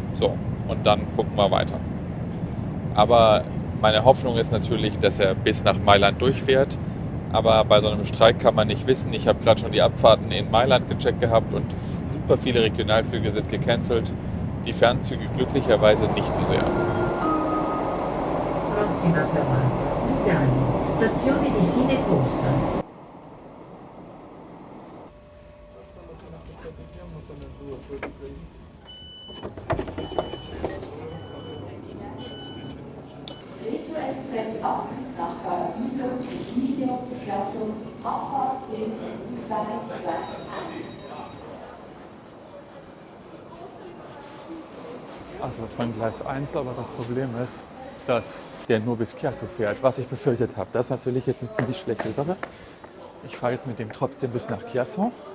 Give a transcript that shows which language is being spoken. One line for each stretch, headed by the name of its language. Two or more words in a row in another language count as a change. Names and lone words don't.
German: So, und dann gucken wir weiter. Aber meine Hoffnung ist natürlich, dass er bis nach Mailand durchfährt. Aber bei so einem Streik kann man nicht wissen. Ich habe gerade schon die Abfahrten in Mailand gecheckt gehabt und super viele Regionalzüge sind gecancelt. Die Fernzüge glücklicherweise nicht so sehr.
Italian: Prossima fermata, Lugano, stazione di fine corsa.
German: Express 8 nach Paradiso, Visio, Chiasso, Abfahrt 10, 2, Gleis 1. Also von Gleis 1, aber das Problem ist, dass der nur bis Chiasso fährt, was ich befürchtet habe. Das ist natürlich jetzt eine ziemlich schlechte Sache. Ich fahre jetzt mit dem trotzdem bis nach Chiasso.